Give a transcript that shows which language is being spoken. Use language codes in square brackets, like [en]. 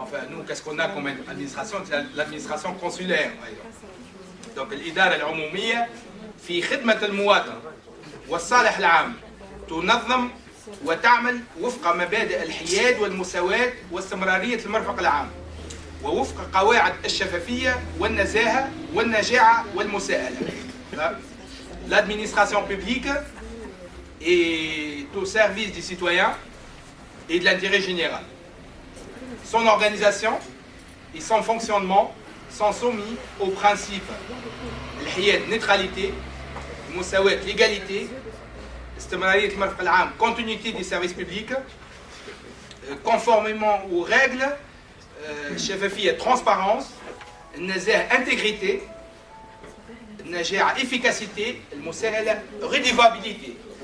[fr] Nous, qu'est-ce qu'on a comme administration? C'est l'administration consulaire. [ar] Donc, l'idara al-umumiyya في خدمة المواطن والصالح العام تنظم وتعمل وفق مبادئ الحياد والمساواة واستمرارية المرفق العام ووفق قواعد الشفافية والنزاهة والنجاعة والمساءلة. [fr] L'administration publique est au service des citoyens et de l'intérêt général. Son organisation et son fonctionnement sont soumis aux principes الحياد, neutralité, المساواة, l'égalité, [ar] استمرارية المرفق العام, [fr] continuité des services publics, conformément aux règles, شفافية, transparence, النزاهة, intégrité, النجاعة, efficacité, المساهلة, redevabilité.